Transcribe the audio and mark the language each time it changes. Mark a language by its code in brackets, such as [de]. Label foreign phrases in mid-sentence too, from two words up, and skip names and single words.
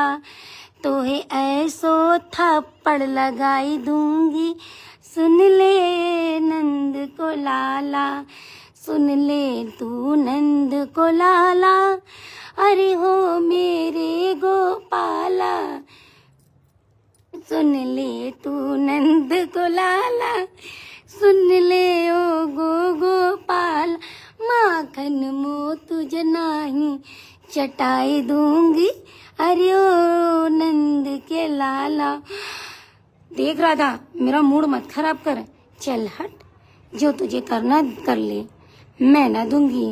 [bra] तोहे ऐसो थप्पड़ लगाई दूंगी, सुन ले नंद को लाला। सुन ले तू नंद को लाला, अरे हो मेरे गोपाला। सुन ले तू नंद को लाला, सुन ले ओ गोपाल। माखन मो तुझ नाही चटाई दूंगी, अरे ओ नंद के लाला। [hi] देख राधा, मेरा मूड मत खराब कर। चल हट, जो तुझे करना कर ले, मैं ना दूंगी।